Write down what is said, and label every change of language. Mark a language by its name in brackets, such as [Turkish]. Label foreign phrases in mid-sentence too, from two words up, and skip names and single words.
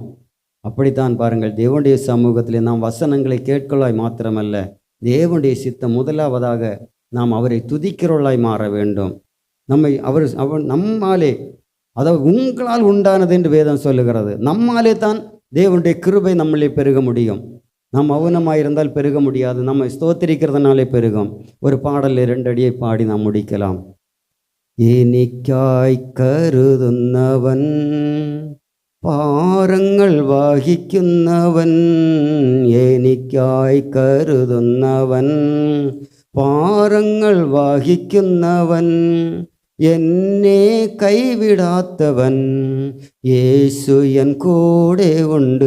[Tamil] அப்படித்தான் பாருங்கள், தேவனுடைய சமூகத்தில் நாம் வசனங்களை கேட்கலாய் மாத்திரமல்ல, தேவனுடைய சித்தம் முதலாவதாக நாம் அவரை துதிக்கிறவர்களாய் மாற வேண்டும். நம்மாலே, அதாவது உங்களால் உண்டானது என்று வேதம் சொல்லுகிறது. நம்மாலே தான் தேவனுடைய கிருபை நம்மளே பெருக முடியும். நாம் மௌனமாயிருந்தால் பெருக முடியாது. நம்ம ஸ்தோத்திரிக்கிறதுனாலே பெருகும். ஒரு பாடல் 2 அடியை பாடி நாம் முடிக்கலாம். [Malayalam] എനിക്കായി കരുതുന്നവൻ, പാരങ്ങൾ വഹിക്കുന്നവൻ, എനിക്കായി കരുതുന്നവൻ, പാരങ്ങൾ വഹിക്കുന്നവൻ, എന്നെ കൈവിടാത്തവൻ, യേശു എൻ കൂടെ ഉണ്ട്.